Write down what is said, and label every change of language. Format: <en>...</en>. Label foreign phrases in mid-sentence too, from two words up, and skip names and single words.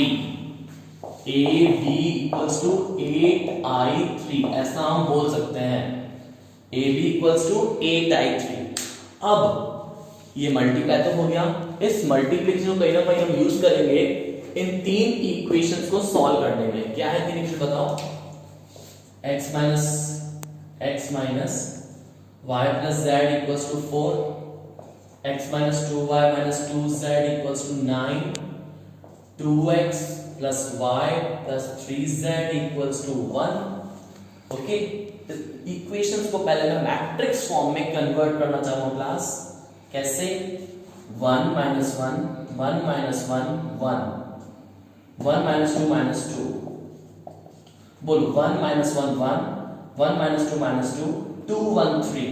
<en>ab equals to 8i3</en> <hi>ऐसा हम बोल सकते हैं,</hi> <en>ab equals to 8i3।</en> <hi>अब ये मल्टीप्लाई तो हो गया, इस मल्टीप्लिकेशन को कहीं ना कहीं हम यूज करेंगे इन तीन इक्वेशंस को सॉल्व करने में। क्या है तीन इक्वेशन बताओ,</hi> <en>x minus y plus z equals to 4, x minus 2y minus 2z equals to 9, 2x plus y plus 3z equals to 1।</en> <hi>ओके, इक्वेशंस को पहले मैं मैट्रिक्स फॉर्म में कन्वर्ट करना चाहूंगा क्लास।</hi> <en>कैसे 1 minus 1 1 minus 1 1 1 minus 2 minus 2, बोलो 1 minus 1 1 1 minus 2 minus 2 2 1 3।</en>